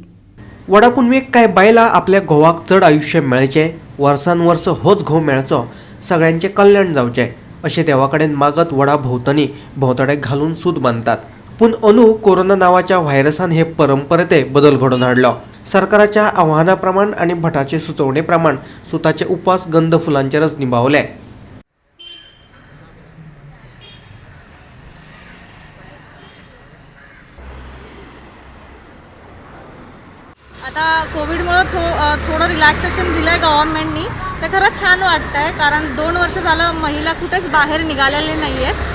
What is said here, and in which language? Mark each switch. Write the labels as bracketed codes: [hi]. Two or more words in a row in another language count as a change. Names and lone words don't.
[kok] वडा पुनवेक कांय बायलां आपल्या घोवाक चड आयुश्य मेळचें वर्सान वर्स होच घोव मेळचो सगळ्यांचें कल्याण जावचें अशें देवा कडेन मागत वडा भोंवतणी भोंवतडेक घालून सूत बांदतात. पूण अंदू कोरोना नांवाच्या व्हायरसान हे परंपरेते बदल घडोवन हाडलो. सरकाराच्या आव्हाना प्रमाण आनी भटाचे सुचोवणे प्रमाण सुताचे उपास गंध फुलांचेरच निभावले. [mr] आता कोविडमुळे थोडं रिलॅक्सेशन दिलं आहे गव्हर्नमेंटनी ते खरंच छान वाटतं आहे कारण 2 वर्ष झालं महिला कुठेच बाहेर निघालेले नाही आहेत.